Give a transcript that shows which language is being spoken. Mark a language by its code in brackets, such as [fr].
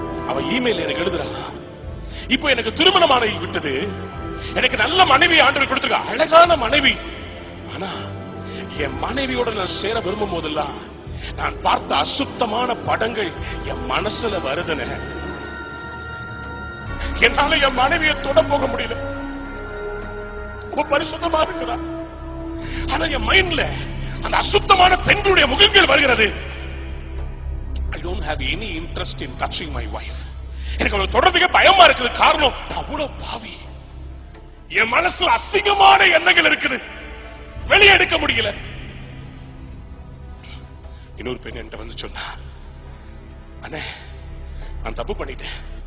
[ta] அவன் இமெயில் எனக்கு எழுதுறான், இப்ப எனக்கு திருமணமான விட்டது, எனக்கு நல்ல மனைவி ஆண்டவர் கொடுத்திருக்க, அழகான மனைவி, ஆனா என் மனைவியோட நான் சேர விரும்பும் போதெல்லாம் நான் பார்த்த அசுத்தமான படங்கள் என் மனசுல வருதுன. என்னால என் மனைவியை தொட போக முடியல. பரிசுத்தமா இருக்கிறார், ஆனா என் மைண்ட்ல அந்த அசுத்தமான பெண்களுடைய முகங்கள் வருகிறது. [en] I don't have any interest in touching my wife. [ta] எனக்கு அவளை தொடர்றதுக்கு பயமா இருக்குது. காரணம், நான் அவ்வளவு பாவி, என் மனசுல அசிங்கமான எண்ணங்கள் இருக்குது, வெளியே எடுக்க முடியல. இன்னொரு பெண் என்கிட்ட வந்து சொன்னா, அண்ணே நான் தப்பு பண்ணிட்டேன்.